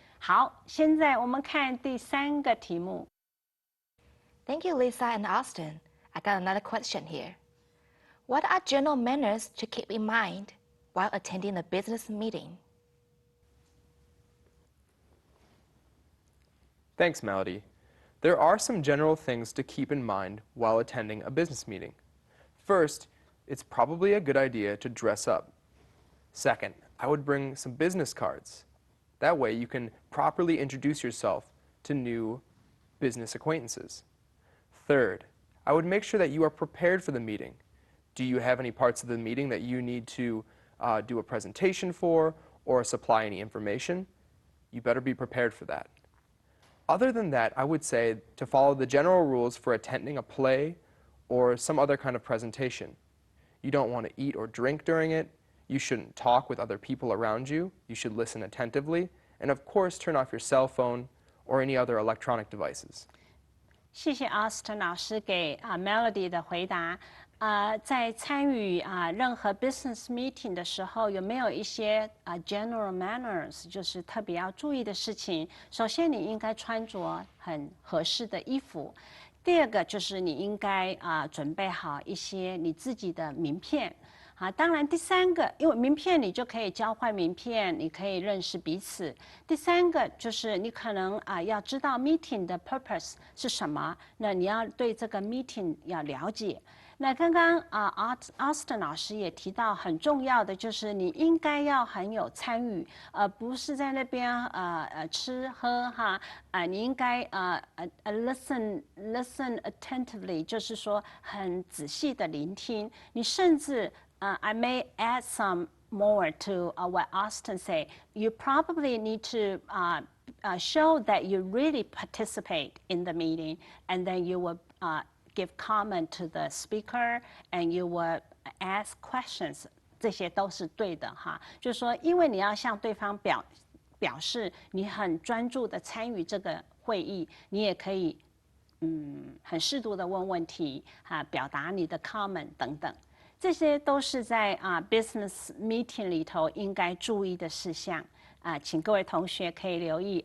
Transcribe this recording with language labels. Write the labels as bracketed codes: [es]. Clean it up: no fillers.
[zh] 好，现在我们看第3个题目。 [en] Thank you, Lisa and Austin. I got another question here. What are general manners to keep in mind while attending a business meeting? Thanks, Melody. There are some general things to keep in mind while attending a business meeting. First, it's probably a good idea to dress up. Second, I would bring some business cards. That way you can properly introduce yourself to new business acquaintances. Third, I would make sure that you are prepared for the meeting. Do you have any parts of the meeting that you need to do a presentation for or supply any information? You better be prepared for that. Other than that, I would say to follow the general rules for attending a play or some other kind of presentation. You don't want to eat or drink during it. You shouldn't talk with other people around you. You should listen attentively. And of course, turn off your cell phone or any other electronic devices. [zh] 谢谢 Austin 老师给Melody 的回答。在参与任何 business meeting 的时候，有没有一些 [en] general manners， [zh] 就是特别要注意的事情？首先，你应该穿着很合适的衣服。第二个就是你应该准备好一些你自己的名片。当然第三个，因为名片你就可以交换名片，你可以认识彼此。第三个就是你可能要知道 meeting 的 purpose 是什么，那你要对这个 meeting 要了解。那刚刚Austin 老师也提到很重要的就是你应该要很有参与，不是在那边吃喝哈，你应该 [en] listen attentively， [zh] 就是说很仔细的聆听。你甚至 [en] I may add some more to what Austin said. You probably need to show that you really participate in the meeting, and then you will give comment to the speaker, and you will ask questions. [zh] 这些都是对的哈，就是说，因为你要向对方表示你很专注的参与这个会议，你也可以很适度的问问题表达你的 comment 等等。这些都是在business meeting 里头应该注意的事项请各位同学可以留意。